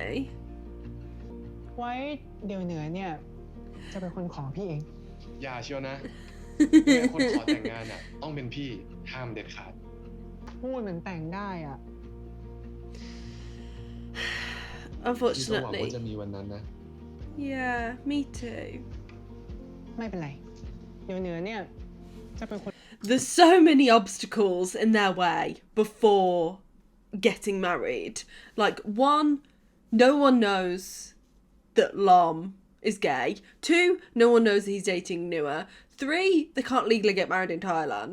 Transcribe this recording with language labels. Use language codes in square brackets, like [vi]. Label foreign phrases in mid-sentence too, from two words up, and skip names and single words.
[th] ไว้เดี๋ยวเหนือเนี่ยจะเป็นคนขอพี่เอง อย่าเชียวนะยังไงคนขอแต่งงานอ่ะ ต้องเป็นพี่ ห้ามเด็ดขาด พูดเหมือนแต่งได้อะ พี่ก็หวัง [en] Unfortunately. [th] ว่าจะมีวันนั้นนะ [en] Yeah, me too. [th] ไม่เป็นไร เดี๋ยวเหนือเนี่ยจะเป็นคน [en] There's so many obstacles in their way before getting married. Like, one, no one knows that Lom is gay. Two, no one knows that he's dating Nua. Three, they can't legally get married in Thailand.